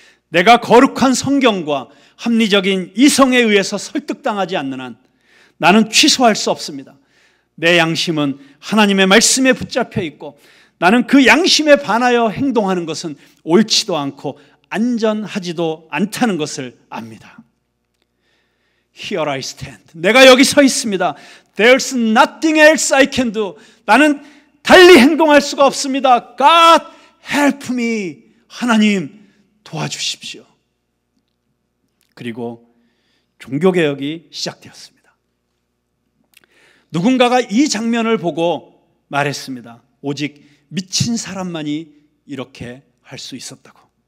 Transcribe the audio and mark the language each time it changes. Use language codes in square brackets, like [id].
[ko] 내가 거룩한 성경과 합리적인 이성에 의해서 설득당하지 않는 한 나는 취소할 수 없습니다. 내 양심은 하나님의 말씀에 붙잡혀 있고 나는 그 양심에 반하여 행동하는 것은 옳지도 않고 안전하지도 않다는 것을 압니다. [en] Here I stand. [ko] 내가 여기 서 있습니다. [en] There's nothing else I can do. [ko] 나는 달리 행동할 수가 없습니다. [en] God help me. [ko] 하나님 도와주십시오. 그리고 종교개혁이 시작되었습니다. 누군가가 이 장면을 보고 말했습니다. 오직 미친 사람만이 이렇게 할 수 있었다고.